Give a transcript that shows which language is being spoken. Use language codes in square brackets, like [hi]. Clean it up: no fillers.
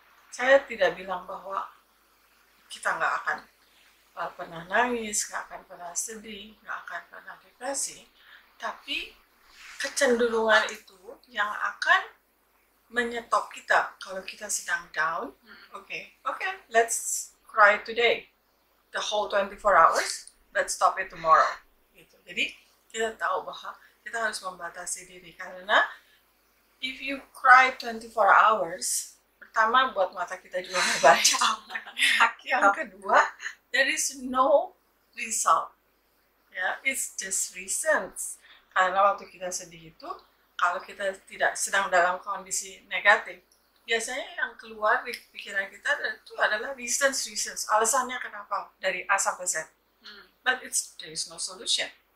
[id] Saya tidak bilang bahwa kita nggak akan pernah nangis, nggak akan pernah sedih, nggak akan pernah depresi, tapi kecenderungan itu yang akan menyetop kita kalau kita sedang down. [en] Okay, let's cry today, the whole 24 hours, let's stop it tomorrow. [id] Gitu. Jadi kita tahu bahwa kita harus membatasi diri, karena [en] if you cry 24 hours, [id] pertama buat mata kita juga nggak baik. Yang kedua, [en] there is no result. It's just reasons. [id] Karena waktu kita sedih itu, kalau kita tidak sedang dalam kondisi negatif, biasanya yang keluar di pikiran kita itu adalah reasons, alasannya kenapa dari A sampai Z. [en] But there is no solution.